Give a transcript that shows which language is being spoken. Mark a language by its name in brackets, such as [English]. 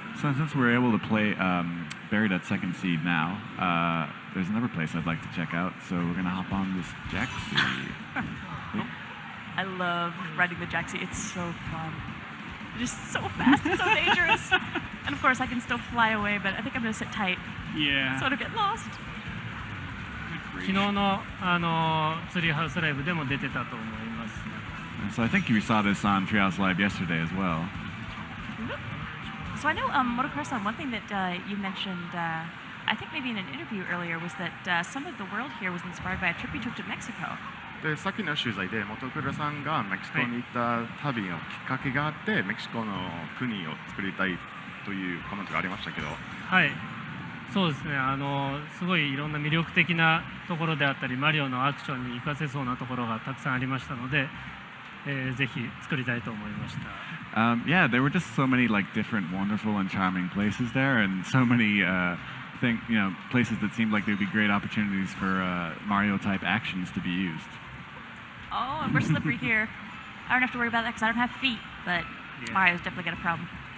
[English] So since we're able to play bury that second seed now, there's another place I'd like to check out. So we're gonna hop on this Jaxi. I love riding the Jaxi. It's so fun. Just so fast and so dangerous. And of course, I can still fly away, but I think I'm gonna sit tight. Yeah. So I don't get lost. [Japanese] 昨日のツリーハウスライブでも出てたと思います。 [English] So I think you saw this on Treehouse Live yesterday as well. So I know, Motokura-san, one thing that you mentioned, I think maybe in an interview earlier, was that some of the world here was inspired by a trip you took to Mexico. [Japanese] でさっきの取材で本倉さんがメキシコに行った旅のきっかけがあって、メキシコの国を作りたいというコメントがありましたけど、はい、そうですね。すごいいろんな魅力的なところであったり、マリオのアクションに活かせそうなところがたくさんありましたので、ぜひ作りたいと思いました。 [English] Yeah, there were just so many like different, wonderful, and charming places there, and so many places that seemed like they'd be great opportunities for Mario-type actions to be used. Oh, and we're slippery here. I don't have to worry about that because I don't have feet, but Mario's definitely got a problem.